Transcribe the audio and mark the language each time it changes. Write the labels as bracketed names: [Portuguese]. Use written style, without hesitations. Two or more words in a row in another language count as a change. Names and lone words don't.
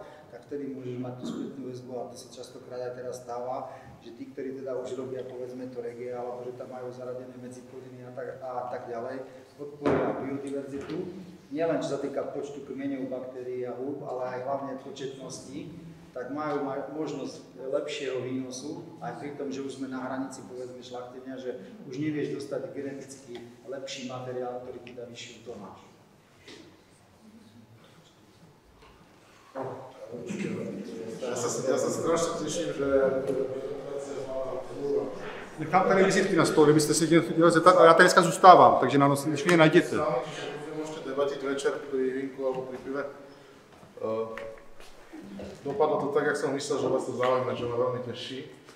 [Slovak] tak vtedy môžeš mať tú spätnú väzbu a to sa častokrát aj teraz stáva, že tí, ktorí teda už robia povedzme to regie, alebo že tam majú zaradené medzi plodiny a tak ďalej, podporia biodiverzitu, nielen čo sa týka počtu kmeňov, baktérií a húb, ale aj hlavne početnosti, tak majú možnosť lepšieho výnosu, aj pri tom, že už sme na hranici povedzme šlachtenia, že už nevieš dostať geneticky lepší materiál, ktorý ti dá vyššiu tonáž. Ja sa strašne teším, že... [Czech] Nechám tady vizitky na stole, kdybyste se chtěli zeptat, a já tady dneska zůstávám, takže na noc, když mě najděte. [Slovak] Môžete debatiť večer pri vínku alebo pri pive. Dopadlo to tak, jak som myslel, že vás to zaujíma, čo ma veľmi teší.